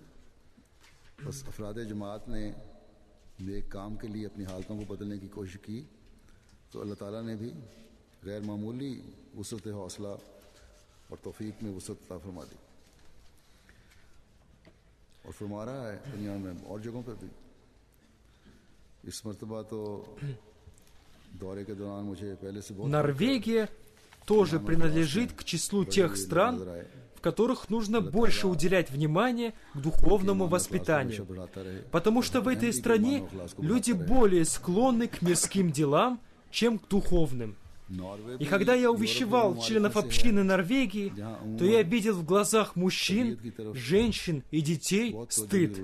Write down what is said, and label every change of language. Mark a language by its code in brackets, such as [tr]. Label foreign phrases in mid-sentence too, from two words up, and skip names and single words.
[ur] بس افراد جماعت نے نیک کام کے لیے اپنی حالتوں کو بدلنے کی کوشش کی تو اللہ تعالیٰ نے بھی غیر معمولی وسعت حوصلہ اور توفیق میں وسعت عطا فرما دی اور فرما رہا ہے دنیا میں اور جگہوں پر بھی. اس مرتبہ تو دورے کے دوران مجھے پہلے سے بہت [ru] Норвегия тоже принадлежит к числу тех стран, в которых нужно больше уделять внимание к духовному воспитанию, потому что в этой стране люди более склонны к мирским делам, чем к духовным. И когда я увещевал членов общины Норвегии, то я видел в глазах мужчин, женщин и детей стыд.